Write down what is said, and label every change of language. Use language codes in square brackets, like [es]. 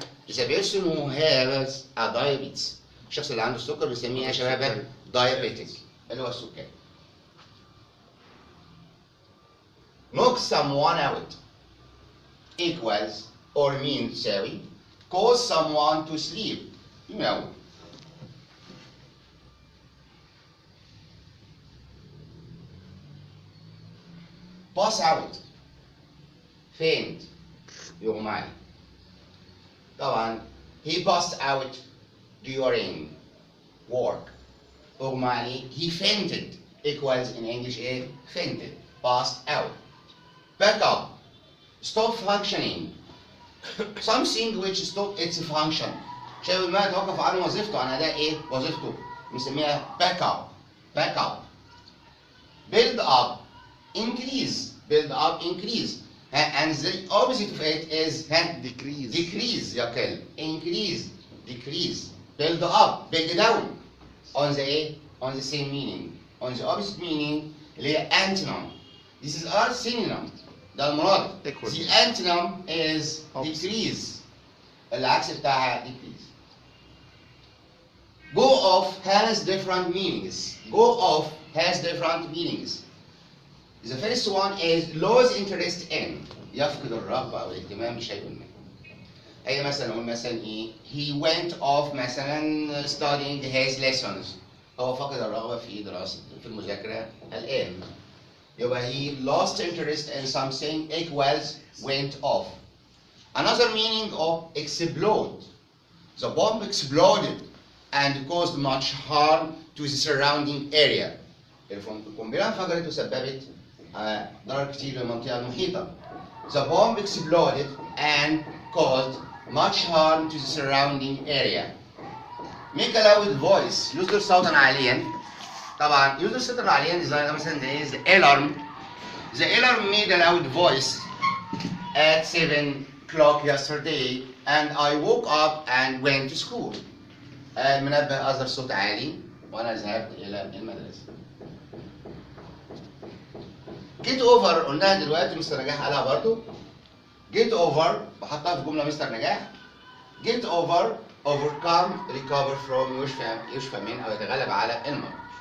[en] the person who has a diabetes. [ar] الشخص اللي عنده السكر بنسميه يا شباب diabetic اللي هو السكري. [en] knock someone out equals or mean [ar] تساوي [en] cause someone to sleep [ar] ينام. [en] pass out faint [ar] يغمى عليه. طبعا [en] he passed out during work [ar] اغمى عليه. [en] he fainted equals in English [ar] ايه؟ [en] fainted passed out. back up stop functioning something which stop its function. [ar] شايف ما يتوقف عن وظيفته عن اداء ايه؟ وظيفته بنسميها back up. [en] back up build up increase. build up increase and the opposite of it is decrease. [ar] decrease يا كلب. [en] increase decrease. build up build down on the on the same meaning on the opposite meaning [ar] اللي هي [en] antonym. this is our synonym [ar] ده المراد. [en] Equal. the antonym is decrease [ar] العكس بتاعها [en] decrease. go off has different meanings. go off has different meanings. The first one is lose interest in [ar] يفقد الرغبة أو الاهتمام بشيء ما. أي مثلا نقول مثلا إيه [en] he went off [ar] مثلا [en] studying his lessons. [ar] هو فقد الرغبة في دراسة في المذاكرة الآن. يبقى [en] he lost interest in something equals went off. Another meaning of explode. The bomb exploded and caused much harm to the surrounding area. [ar] القنبلة انفجرت وسببت ضرر كتير للمنطقة المحيطة. [en] The bomb exploded and caused much harm to the surrounding area. Make a loud voice. [ar] يصدر صوتا عاليا. طبعا يصدر صوتا عاليا زي مثلا [en] the alarm. The alarm made a loud voice at 7 o'clock yesterday and I woke up and went to school. [ar] المنبه أصدر صوت عالي وأنا ذهبت إلى المدرسة. get over قلناها دلوقتي مستر نجاح قالها برضو. get over بحطها في جملة مستر نجاح. [en] get over overcome recover from [ar] يشفى من أو يتغلب على المرض.